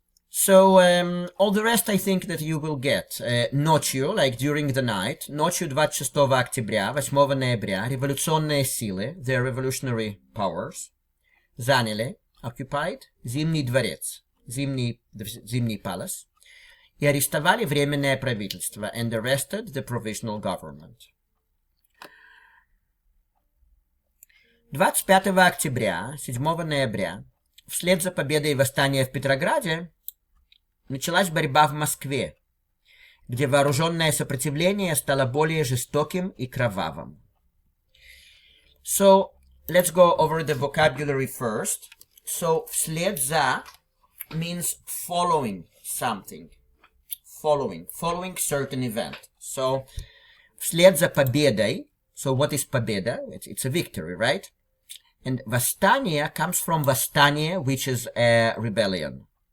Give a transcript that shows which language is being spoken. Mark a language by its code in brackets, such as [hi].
[en] So all the rest I think that you will get. Ночью, like during the night, [ru] ночью 26 октября, 8 ноября, революционные силы, [en] the revolutionary powers, заняли, occupied, [ru] Зимний дворец, [en] Зимний palace, [ru] и арестовали временное правительство, [en] and arrested the provisional government. [ru] 25 октября, 7 ноября, вслед за победой восстания в Петрограде, началась борьба в Москве, где вооруженное сопротивление стало более жестоким и кровавым. [en] So, let's go over the vocabulary first. So, [ru] вслед за [en] means following something. Following certain event. So, [ru] вслед за победой. [en] So, what is победа? It's a victory, right? And восстание comes from восстание, which is a rebellion.